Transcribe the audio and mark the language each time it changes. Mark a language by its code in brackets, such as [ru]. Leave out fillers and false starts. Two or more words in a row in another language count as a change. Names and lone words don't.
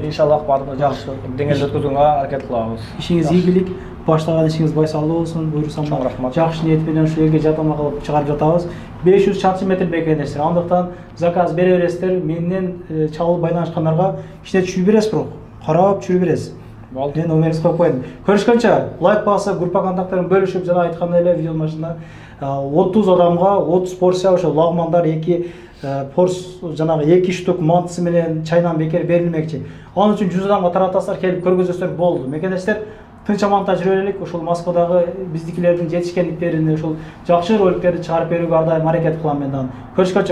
[ky] иншаллах баардыгы жакшы деңгээлде өткөзүүгө аракет кылабыз. Ишиңиз ийгилик, баштаган ишиңиз байсалдуу болсун. Буюрса Чоң рахмат. жакшы ниет менен ушу элге жардам кылып чыгарып жатабыз. 500 чарчы метр мекендештер. Андыктан заказ бере бересиздер. Менден чалып байланышкандарга кичине түшүрүп бересиз, бирок карап түшүрүп бересиз. Болду. [kk] Мен номеріңізді қойып қойдым. Көрішкенше лайк басып, группа контакттарын бөлішіп, [ky] жаңа айтқандай эле видеонун башында 30 адамға 30 порция ошо лагмандар 2 жанагы 2 штук мантысы менен чайнан бекер берилмекчи. Анын үчүн 100 адамга таратасыздар, келип көргөзөсүздөр болду. Мекендештер, тынч аманда жүрө элек, ушул Москвадагы биздикилердин жетишкендиктерин, ушул жакшы роликтерди чыгарып берүүгө ар дайым аракет кылам мен дагы.